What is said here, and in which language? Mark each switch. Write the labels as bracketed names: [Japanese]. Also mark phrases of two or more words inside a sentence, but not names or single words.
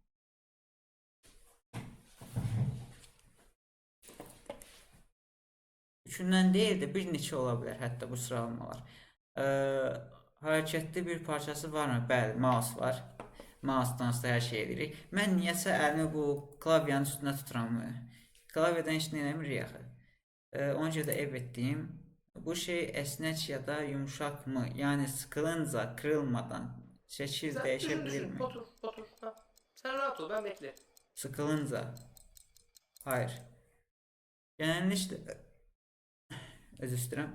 [Azerbaijani] Üçündən deyil də bir neçə ola bilər hətta bu sıralamalar. Hərəkətli bir parçası varmı? Bəli, mouse var. Mouse'dan da hər şey edirik. Mən niyəsə əlimi bu klavyanın üstünə tuturam. Klavyadan heç nə eləmirik axı. Ona görə də evet deyim. [Turkish] Bu şey esnek ya da yumuşak mı? Yani sıkılınca, kırılmadan şekil Sen değişebilir düşün. mi? Otur. Otur. Ha. Sen rahat ol, ben bekle. Sıkılınca. Hayır. Genellikle özür dilerim.